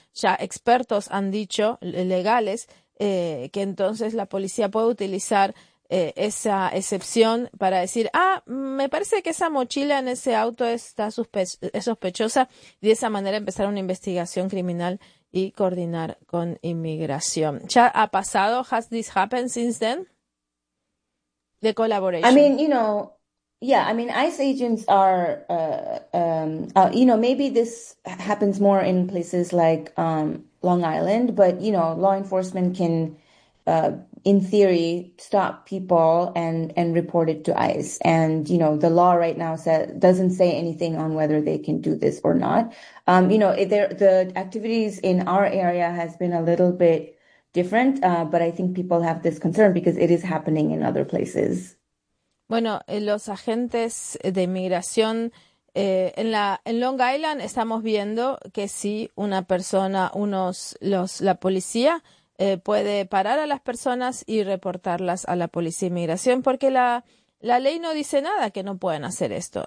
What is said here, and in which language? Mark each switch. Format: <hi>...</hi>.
<es>Ya expertos han dicho, legales, que entonces la policía puede utilizar esa excepción para decir, me parece que esa mochila en ese auto está sospechosa, y de esa manera empezar una investigación criminal y coordinar con inmigración. ¿Ya ha pasado?</es> <en>¿Has this happened since then? The collaboration. I mean, you know, yeah, I mean, ICE agents are, you know, maybe this happens more in places like Long Island, but, you know, law enforcement can, in theory, stop people and report it to ICE. And, you know, the law right now doesn't say anything on whether they can do this or not. You know, the activities in our area has been a little bit different, but I think people have this concern because it is happening in other places.</en> <es>Bueno, los agentes de inmigración en Long Island estamos viendo que sí, una persona, la policía puede parar a las personas y reportarlas a la policía de inmigración, porque la ley no dice nada que no puedan hacer esto.</es>